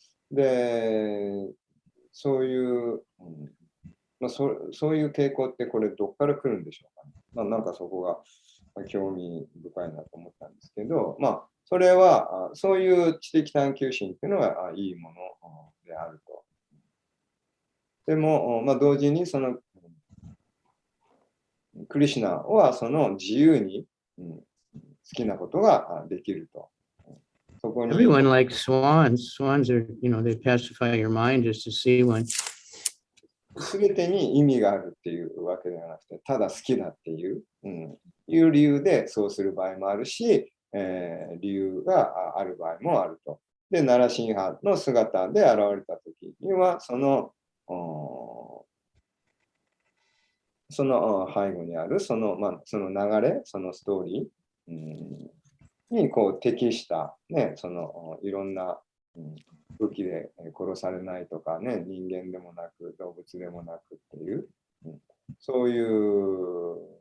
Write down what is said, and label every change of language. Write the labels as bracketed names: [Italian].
[Japanese] で、そういう、そういう傾向ってこれどっから来るんでしょうかね。なんかそこが興味深いなと思ったんですけど、それはそういう知的探求心っていうのはいいものであると。でも、同時にクリシュナは自由に、好きなことができると。そこに [English] Everyone likes swans. Swans are, they pacify your mind just to see one. [Japanese] すべてに意味があるっていうわけではなくて、ただ好きだっていう、いう理由でそうする場合もあるし、理由がある場合もあると。で、ナラシンハの姿で現れたときには、その背後にあるその流れ、そのストーリー、に適した、いろんな、武器で殺されないとかね、人間でもなく動物でもなくっていう、そういう